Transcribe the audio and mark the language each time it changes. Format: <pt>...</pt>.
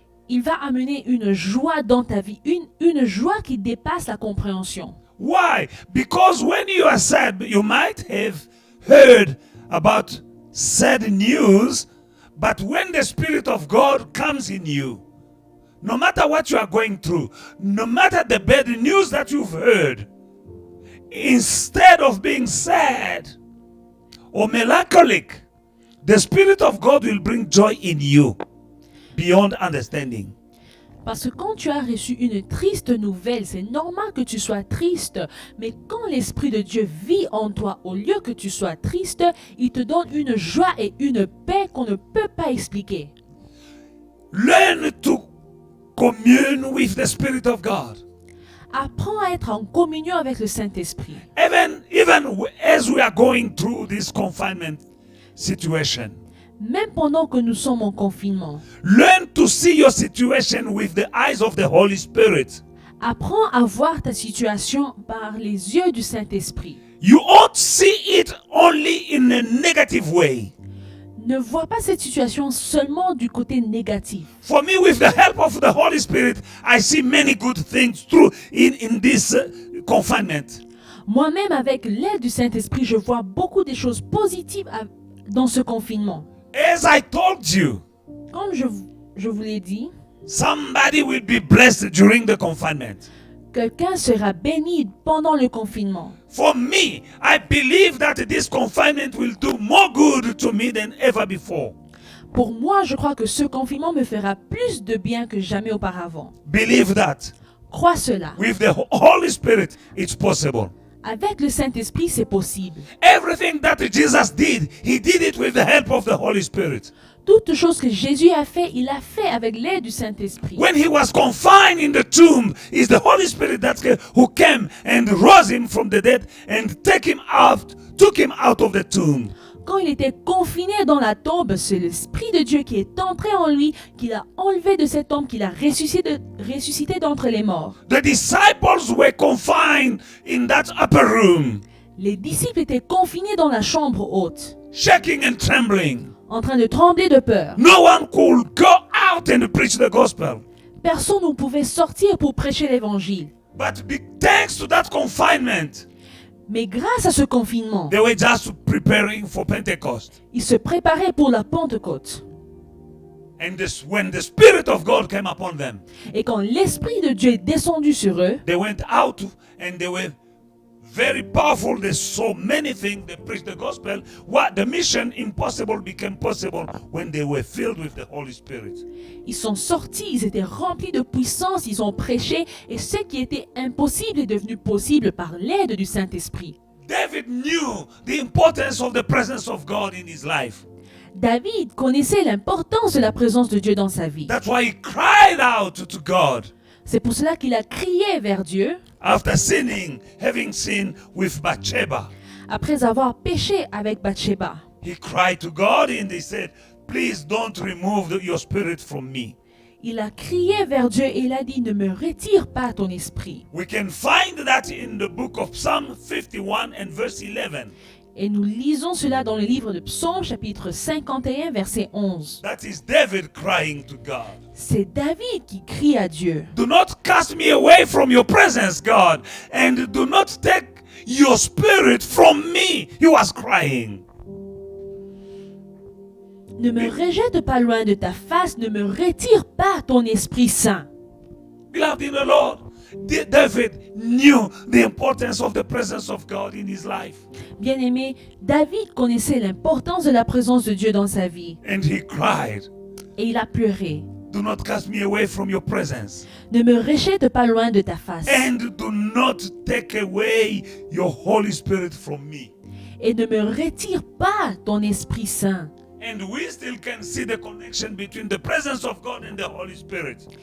<fr>il va amener une joie dans ta vie, une joie qui dépasse la compréhension.</fr> <en>Why? Because when you are sad, you might have heard about sad news, but when the Spirit of God comes in you, no matter what you are going through, no matter the bad news that you've heard, instead of being sad or melancholic, the Spirit of God will bring joy in you beyond understanding.</en> <fr>Parce que quand tu as reçu une triste nouvelle, c'est normal que tu sois triste. Mais quand l'Esprit de Dieu vit en toi, au lieu que tu sois triste, il te donne une joie et une paix qu'on ne peut pas expliquer.</fr> <en>Learn to commune with the Spirit of God.</en> <fr>Apprends à être en communion avec le Saint-Esprit.</fr> <en>Even as we are going through this confinement situation,</en> <fr>Même pendant que nous sommes en confinement,</fr> <en>learn to see your situation with the eyes of the Holy Spirit.</en> <fr>apprends à voir ta situation par les yeux du Saint-Esprit.</fr> <en>You ought see it only in a negative way.</en> <fr>Ne vois pas cette situation seulement du côté négatif.</fr> <en>For me, with the help of the Holy Spirit, I see many good things through in this confinement.</en> <fr>Moi-même, avec l'aide du Saint-Esprit, je vois beaucoup de choses positives dans ce confinement.</fr> <en>As I told you,</en> <fr>Comme je vous l'ai dit,</fr> <en>somebody will be blessed during the confinement.</en> <fr>quelqu'un sera béni pendant le confinement.</fr> <en>For me, I believe that this confinement will do more good to me than ever before.</en> <fr>Pour moi, je crois que ce confinement me fera plus de bien que jamais auparavant.</fr> <en>Believe that.</en> <fr>Crois cela.</fr> <en>With the Holy Spirit, it's possible.</en> <fr>Avec le Saint-Esprit, c'est possible.</fr> <en>Everything that Jesus did, He did it with the help of the Holy Spirit.</en> <fr>Toute chose que Jésus a fait, il a fait avec l'aide du Saint-Esprit.</fr> <en>When He was confined in the tomb, it's the Holy Spirit who came and rose Him from the dead and took Him out of the tomb.</en> <fr>Quand il était confiné dans la tombe, c'est l'Esprit de Dieu qui est entré en lui, qui l'a enlevé de cette tombe, qui l'a ressuscité d'entre les morts.</fr> <en>The disciples were confined in that upper room,</en> <fr>Les disciples étaient confinés dans la chambre haute,</fr> <en>shaking and trembling.</en> <fr>en train de trembler de peur.</fr> <en>No one could go out and preach the gospel.</en> <fr>Personne ne pouvait sortir pour prêcher l'évangile.</fr> <en>But thanks to that confinement,</en> <fr>Mais grâce à ce confinement,</fr> <en>they were just preparing for Pentecost.</en> <fr>ils se préparaient pour la Pentecôte.</fr> <en>And when the Spirit of God came upon them,</en> <fr>Et quand l'Esprit de Dieu est descendu sur eux,</fr> <en>they went out and they were very powerful. They saw many things. They preached the gospel. What the mission impossible became possible when they were filled with the Holy Spirit.</en> <fr>ils sont sortis, ils étaient remplis de puissance, ils ont prêché, et ce qui était impossible est devenu possible par l'aide du Saint-Esprit.</fr> <en>David knew the importance of the presence of God in his life.</en> <fr>David connaissait l'importance de la présence de Dieu dans sa vie.</fr> <en>That's why he cried out to God</en> <fr>C'est pour cela qu'il a crié vers Dieu</fr> <en>after having sinned with Bathsheba.</en> <fr>après avoir péché avec Bathsheba.</fr> <en>He cried to God and he said, please don't remove your spirit from me.</en> <fr>Il a crié vers Dieu et il a dit, ne me retire pas ton esprit.</fr> <en>We can find that in the book of Psalm 51 and verse 11.</en> <fr>Et nous lisons cela dans le livre de Psaume, chapitre 51, verset 11.</fr> <en>That is David crying to God.</en> <fr>C'est David qui crie à Dieu.</fr> <en>Do not cast me away from your presence, God, and do not take your spirit from me. He was crying.</en> <fr>Ne me rejette pas loin de ta face, ne me retire pas ton Esprit Saint.</fr> <en>Beloved in the Lord, David knew the importance of the presence of God in his life.</en> <fr>Bien-aimé, David connaissait l'importance de la présence de Dieu dans sa vie.</fr> <en>And he cried,</en> <fr>Et il a pleuré.</fr> <en>do not cast me away from your presence.</en> <fr>Ne me rejette pas loin de ta face.</fr> <en>And do not take away your Holy Spirit from me.</en> <fr>Et ne me retire pas ton Esprit Saint.</fr> <en>And we still can see the connection between the presence of God and the Holy Spirit.</en>